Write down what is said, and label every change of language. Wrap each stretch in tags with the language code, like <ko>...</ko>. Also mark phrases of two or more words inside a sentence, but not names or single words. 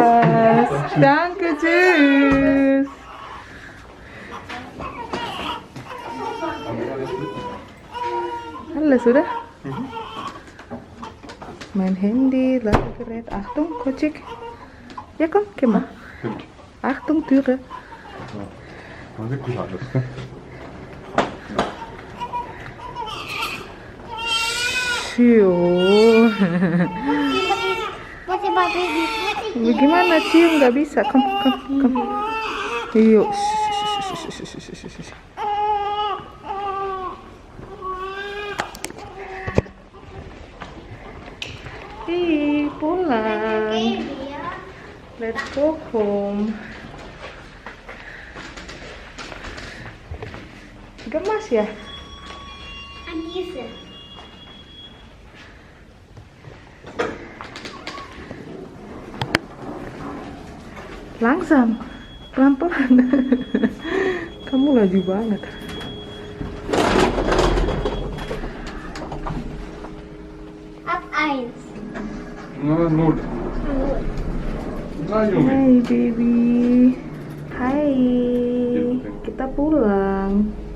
<de>Was? Danke, tschüss. Alles, oder? Mein Handy, Ladegerät. Achtung, Kocik. Ja, komm, geh mal. Achtung, Türe. Ja, wirklich alles, ne?</de> <id>Cium. Gimana cium? Gak bisa. Kom. Yuk. Ih, pulang.</id> <en>Let's go home.</en> <id>Gemas ya? Anissa. Langsam, pelan-pelan. Kamu laju banget.</id> <de>Ab 1. Na, 0. Na, Junge.</de> <id>Hai baby. Hai. Kita pulang.</id>